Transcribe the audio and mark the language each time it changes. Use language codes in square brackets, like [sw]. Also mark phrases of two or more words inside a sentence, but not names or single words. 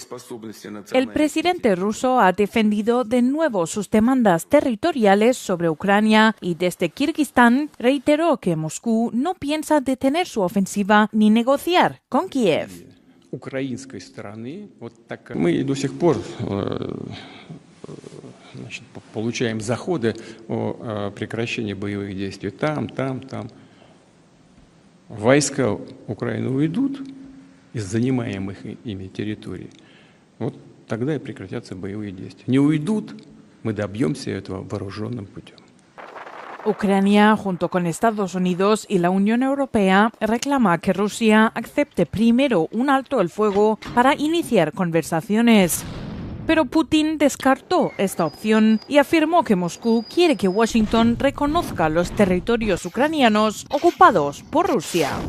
[es] El presidente ruso ha defendido de nuevo sus demandas territoriales sobre Ucrania y desde Kirguistán reiteró que Moscú no piensa detener su ofensiva ni negociar con Kiev. [ru] Украинской стороны мы до сих пор получаем заходы о прекращении боевых действий там. Войска Украины уйдут из занимаемых ими территорий. Вот тогда и прекратятся боевые действия. Не уйдут, мы добьемся этого вооруженным путем. [es] Ucrania, junto con Estados Unidos y la Unión Europea, reclama que Rusia acepte primero un alto el fuego para iniciar conversaciones. Pero Putin descartó esta opción y afirmó que Moscú quiere que Washington reconozca los territorios ucranianos ocupados por Rusia.